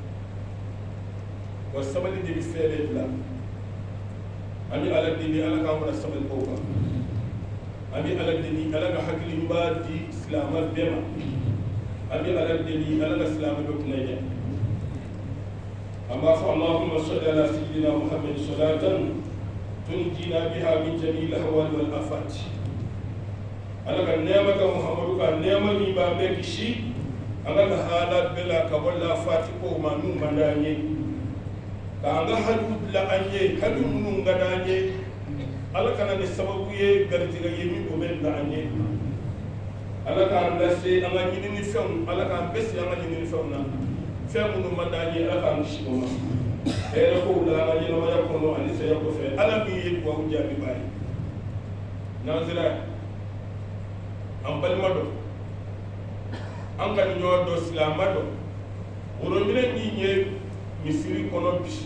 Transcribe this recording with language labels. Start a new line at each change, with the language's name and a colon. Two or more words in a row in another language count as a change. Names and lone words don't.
Bambara: wa sabali de bɛ fɛn bɛɛ bila an bɛ ala deli ala k'an fara sabali baw kan an bɛ ala deli ala ka hakili ɲuman di silamɛ bɛɛ ma an bɛ ala deli ala ka silamɛ bɛɛ kunnadiya an b'a fɔ
Arabic: اللهم صل على سيدنا محمد صلاة تنجينا بها من جميع الأحوال والآفات
Bambara: ala ka nɛɛma ka muhammadu ka nɛɛma min b'an bɛɛ kisi ala ka haala bɛɛ la ka bɔ lafati kow ma n'u man d'an ye k'an ka haju bila an ye haju minnu ka d'an ye ala kana ni sababu ye garijɛgɛ ye min o bɛ bila an ye ala k'an lase an ka ɲininifɛnw ala k'an bɛɛ sigi an ka ɲininifɛnw na fɛn minnu man d'an ye ala k'an kisi o ma hɛrɛ kow la an ka ɲɛnamaya kɔnɔ ani saya kɔfɛ ala min ye duwawu jaabiba ye n'an sera an balima dɔ an ka ɲɔ dɔ silamɛ dɔ worominɛ min ye misiri kɔnɔ bi